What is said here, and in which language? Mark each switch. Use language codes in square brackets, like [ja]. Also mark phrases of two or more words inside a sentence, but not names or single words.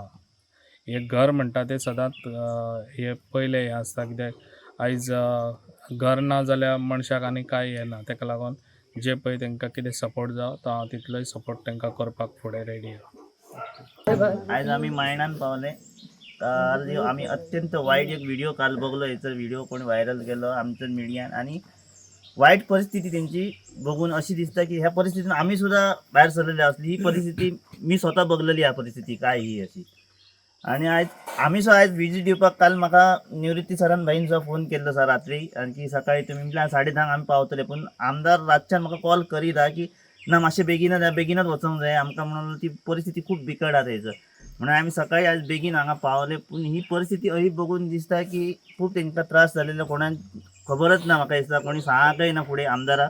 [kok] हें घर म्हणटा तें सदांच हें पयलें हें आसता. कित्याक आयज घर ना जाल्यार मनशाक आनी कांय हें ना. ताका लागून जे पळय तांकां कितें सपोर्ट जावं तो हांव तितलोय सपोर्ट तांकां करपाक फुडें रेडी आहा. [mr] आज आम्ही मायणान पावले. काल आम्ही अत्यंत वाईट एक व्हिडिओ काल बघलो. याचा व्हिडिओ कोणी व्हायरल केलो आमच्या मिडियान आणि वाईट परिस्थिती त्यांची बघून अशी दिसता की ह्या परिस्थितीतून आम्ही सुद्धा बाहेर सरलेली असली. ही परिस्थिती मी स्वतः बघलेली ह्या परिस्थिती काय ही अशी. [kok] आणि आज आम्ही आज विजिट दिवपाक काल म्हाका निवृत्ती सरान भाईन सुद्धा फोन केल्लो सर रात्री आणखी सकाळी तुम्ही म्हटल्यार 10:30 आमी पावतले. पण आमदार रातच्यान म्हाका कॉल करीत हा की ना मातशें बेगीनच वचोंक जाय आमकां म्हणून ती परिस्थिती खूप बिकट आहा थंयसर. म्हणून आम्ही सकाळी आज बेगीन हांगा पावले. पूण ही परिस्थिती अशी बघून दिसता की खूप तांकां त्रास जालेलो, कोणाक खबरच ना म्हाका दिसता, कोणी सांगकय ना फुडें आमदाराक.